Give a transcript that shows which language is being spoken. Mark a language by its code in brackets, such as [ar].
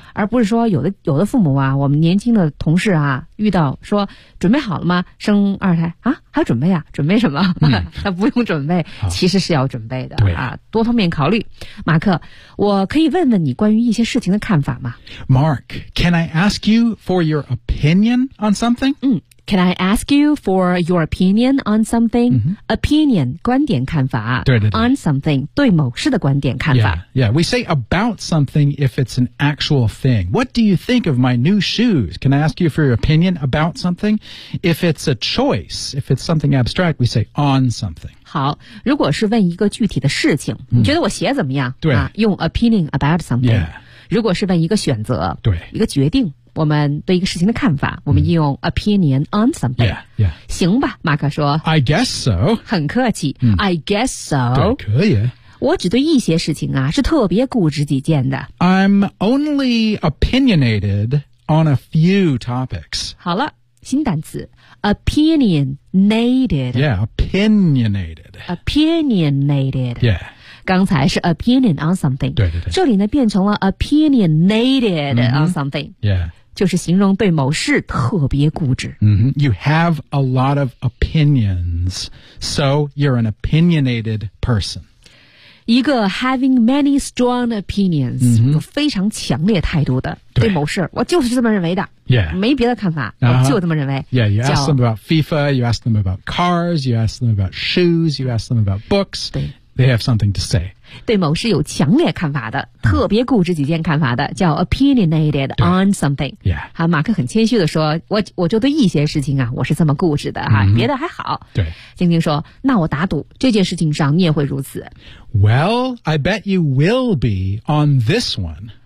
[zh] 而不是说有的父母啊我们年轻的同事啊遇到说准备好了吗生二胎啊还准备啊准备什么他不用准备其实是要准备的。对。啊多方面考虑。马克我可以问问你关于一些事情的看法吗 [en] ?Mark, can I ask you,For your opinion on something? Can I ask you for your opinion on something?、 Mm-hmm. [zh] Opinion, 观点看法对对对 [en] on something, [zh] 对某事的观点看法 [en] Yeah, we say about something if it's an actual thing. What do you think of my new shoes? Can I ask you for your opinion about something? If it's a choice, if it's something abstract, we say on something. [zh] 好如果是问一个具体的事情、你觉得我鞋怎么样对、 [en] 用 opinion about something、 yeah. [zh] 如果是问一个选择对一个决定我们对一个事情的看法、我们应用 [en] opinion on something yeah, yeah. [zh] 行吧马克说 [en] I guess so [zh] 很客气、 [en] I guess so [zh] 对可以我只对一些事情啊是特别固执己见的 [en] I'm only opinionated on a few topics [zh] 好了新单词 opinionated [en] yeah opinionated opinionated yeah [zh] 刚才是 [en] opinion on something [zh] 对对对这里呢变成了 [en] opinionated on something yeah [zh] 就是形容对某事特别固执。 [en] Mm-hmm. You have a lot of opinions, so you're an opinionated person. [zh] 一个 [en] having many strong opinions,、 mm-hmm. [zh] 有非常强烈态度的 对某事，我就是这么认为的。 [en] Yeah. [zh] 没别的看法、uh-huh. 我就这么认为。 [en] Yeah, you ask them about FIFA, you ask them about cars, you ask them about shoes, you ask them about books. [zh] 对。 [en] They have something to say. [zh] 对某事有强烈看法的、嗯、特别固执己见看法的叫 [en] opinionated on something. Yeah. [zh] 好，马克很谦虚地说 我就对一些事情啊我是这么固执的哈、 mm-hmm. 别的还好。对。晶晶说那我打赌这件事情上你也会如此。 [en] Well, I bet you will be on this one.